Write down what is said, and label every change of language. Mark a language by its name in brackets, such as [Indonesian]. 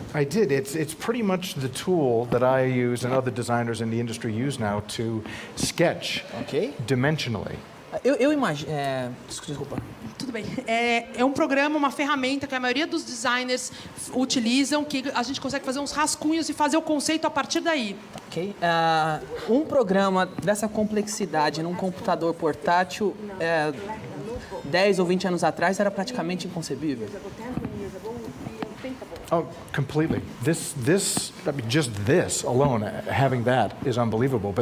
[English] It's pretty much the tool that I use and other designers in the industry use now to sketch dimensionally. [Portuguese] Eu imagino... Desculpa. Tudo bem. É um programa, uma ferramenta que a maioria dos designers utilizam, que a gente consegue fazer uns rascunhos e fazer o conceito a partir daí. Ok. Um programa dessa complexidade num computador portátil, 10 ou 20 anos atrás, era praticamente inconcebível. [English] Oh, completely. I mean, just this alone, having that is unbelievable.